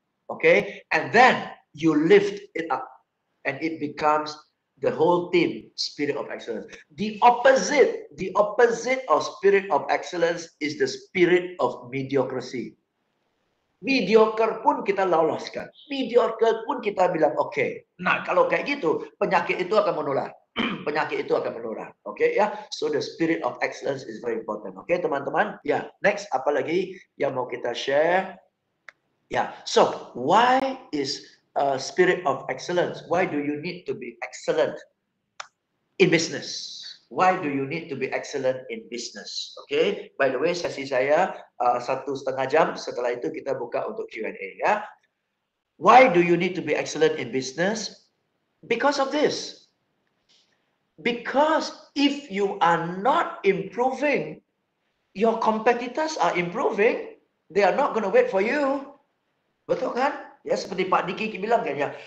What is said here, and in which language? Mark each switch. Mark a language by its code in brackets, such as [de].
[en] Okay? And then, you lift it up. And it becomes the whole team, spirit of excellence. The opposite of spirit of excellence is the spirit of mediocrity. [id] Mediocre pun kita loloskan. Mediocre pun kita bilang oke. Okay. Nah, kalau kayak gitu, penyakit itu akan menular. Penyakit itu akan menular. Oke okay, ya. [en] So the spirit of excellence is very important. Oke, okay, [id] teman-teman. [en] Ya, next [id] apa lagi yang mau kita [en] share? Ya. So, why is spirit of excellence? Why do you need to be excellent in business? Why do you need to be excellent in business? Okay. By the way, [id] sesi saya 1,5 jam. Setelah itu kita buka untuk Q&A ya. [en] Why do you need to be excellent in business? Because of this. Because if you are not improving, your competitors are improving. They are not going to wait for you. [id] Betul kan? Ya, seperti Pak Diki bilang kan ya.